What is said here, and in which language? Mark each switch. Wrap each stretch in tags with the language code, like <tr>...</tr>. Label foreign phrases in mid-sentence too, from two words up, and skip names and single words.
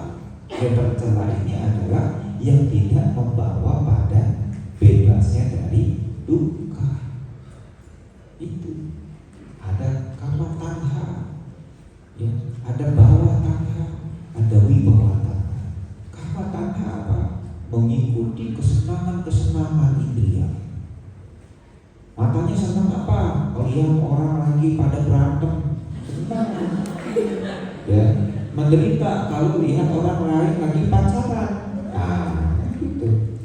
<id>Yang tercela ini adalah yang tidak membawa pada bebasnya dari duka. Itu ada</id> <pi>kama tanha,</pi> <id>ya, ada</id> <pi>bawah tanha,</pi> <id>ada</id> <pi>wibawa tanha. Kama tanha</pi> <id>apa? Mengikuti kesenangan-kesenangan indria. Matanya senang apa? Lihat orang lagi pada berantem, senang. Ya, menderita kalau lihat orang lain lagi pacaran. Nah, gitu.</id>